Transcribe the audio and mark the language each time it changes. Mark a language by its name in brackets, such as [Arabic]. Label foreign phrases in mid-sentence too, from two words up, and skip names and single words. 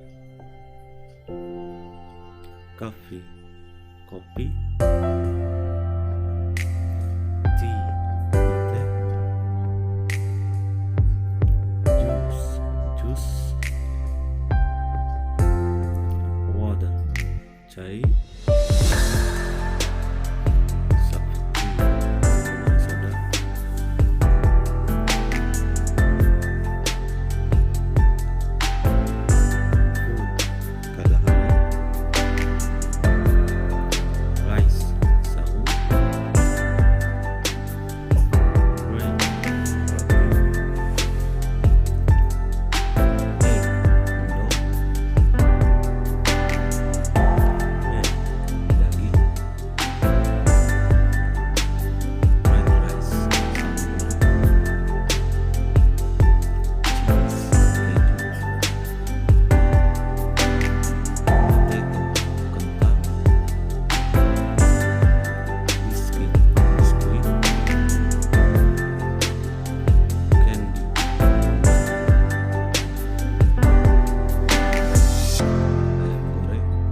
[Sundanese] Coffee kopi. Tea teh. [English] Juice. [Sundanese] Water cai. [Indonesian] Minuman soda. [Sundanese] Food kadaharan. Rice sangu. Bread roti. Egg endog. Meat daging. [English] Fried rice [Sundanese] sangu goreng. Cheese keju. Potato kentang. Biskuit. Candy ayam goreng.